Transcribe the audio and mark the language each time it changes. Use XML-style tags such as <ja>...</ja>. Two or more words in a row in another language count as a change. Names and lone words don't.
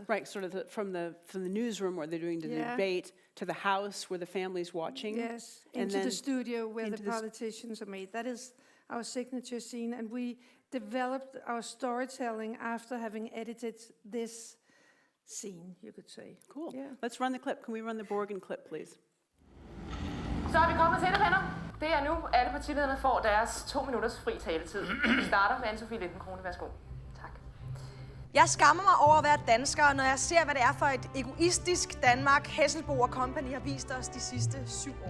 <en>Right, sort of from the newsroom where they're doing the debate to the house where the family's watching. Yes, and into then the studio where the into the politicians are made. That is our signature scene, and we developed our storytelling after having edited this scene, you could say. Cool. Yeah. Let's run the clip. Can we run the Borgen clip, please?</en> <da>Så er vi kommet til det, venner. Det er nu, alle partilederne får deres 2 minutters fri taletid. Vi starter med Anne-Sophie Lindenkrone. Værsgo. Tak. Jeg skammer mig over at være dansker, når jeg ser, hvad det er for et egoistisk Danmark, Hesselbo og Company har vist os de sidste 7 år.</da>